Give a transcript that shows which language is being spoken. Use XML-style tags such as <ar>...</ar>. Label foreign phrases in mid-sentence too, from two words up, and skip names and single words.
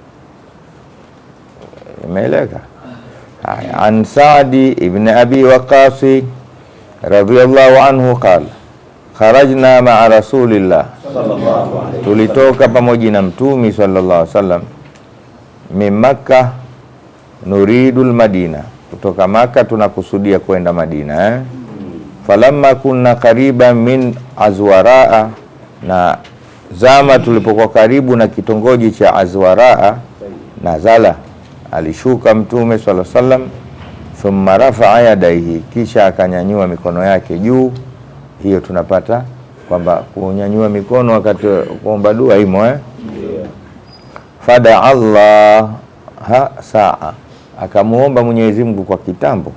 <sw>Imeeleka.</sw> <ar>عن سعد بن أبي وقاص رضي الله عنه قال خرجنا مع رسول الله صلى الله عليه,</ar> <sw>tulitoka pamoja na mtumi</sw> <ar>صلى الله عليه وسلم, من مكة نريد المدينة,</ar> <sw>kutoka Makkah tunakusudia kwenda Madina.</sw> <ar>فلما كنا قريبا من عزوراء,</ar> <sw>na zama tulipokuwa karibu na kitongoji cha Azwaraa, nazala, alishuka mtume</sw> <ar>صلى الله عليه وسلم, ثم رفع يديه,</ar> <sw>kisha akanyanyua mikono yake juu. Hiyo tunapata kwamba kunyanyua mikono wakati kuomba dua imo</sw> <ar>فدعا الله ساعة,</ar> <sw>akamuomba Mwenyezi Mungu kwa kitambo.</sw>